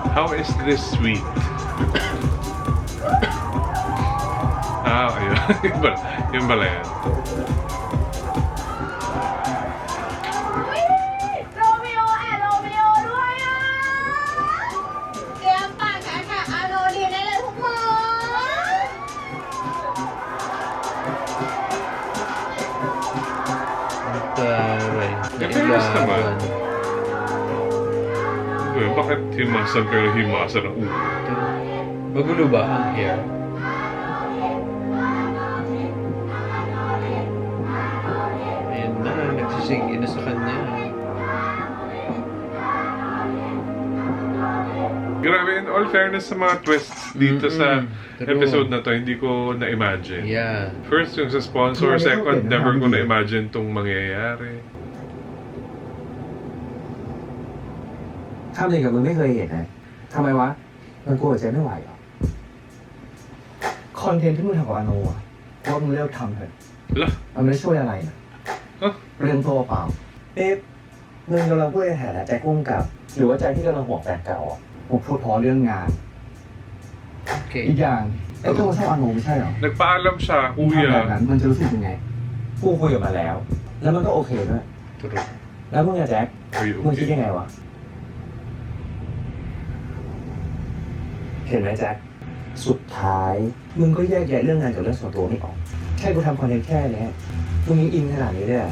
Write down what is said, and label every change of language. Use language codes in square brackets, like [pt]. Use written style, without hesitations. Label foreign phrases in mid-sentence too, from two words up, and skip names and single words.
[en] How is this sweet? [tl] Ayun. Yun pala yan. [th] Romeo and Romeo ด้วยอ่ะเตรียมปากกันค่ะอาโรดีได้เลยพวกมึง [tl] Taray. Fairness naman. Bakit himasan pero himasan ang ulo? Magulo ba ang hair? Ayun na, nagsising na sa kanya. Grabe, [en] in all fairness [tl] sa mga twists dito sa [en] True. [tl] episode na to, hindi ko na-imagine. [en] Yeah. [tl] First, yung sa sponsor. Second, never ko na-imagine itong mangyayari. [th] ทำอะไรกับมึงไม่เคยเห็นนะทำไมวะ มันกลัวใจไม่ไหวเหรอ คอนเทนต์ที่มึงทำกับอาโนอะว่ามึงเลิกทำเถอะ [tl] Ala, [th] มันไม่ได้ช่วยอะไรนะ Huh? เรื่องตัวเปล่าเอ๊ะมึงกำลังพูดในฐานะแจ็คกุ้งกับ หรือว่าใจที่กำลังห่วงแฟนเก่าอะผมพูดเพราะเรื่องงาน [en] Okay. [th] อีกอย่างไอ้ตัวชอบอาโนไม่ใช่เหรอ [tl] nagpaalam siya, [th] มึงทำแบบ [tl] kuya. [th] นั้นมันจะรู้สึกยังไง กูคุยกับมันแล้ว แล้วมันก็โอเคด้วย [en] True. [th] แล้วมึงอะแจ็ค [en] Are you [th] มึงคิด [en] okay? [th] ยังไงวะ เห็นไหมแจ็ค สุดท้าย มึงก็แยกแยะเรื่องงานกับเรื่องส่วนตัวไม่ออก แค่กูทำคอนเทนต์แค่เนี้ยมึงยังอินขนาดนี้ด้วยอะ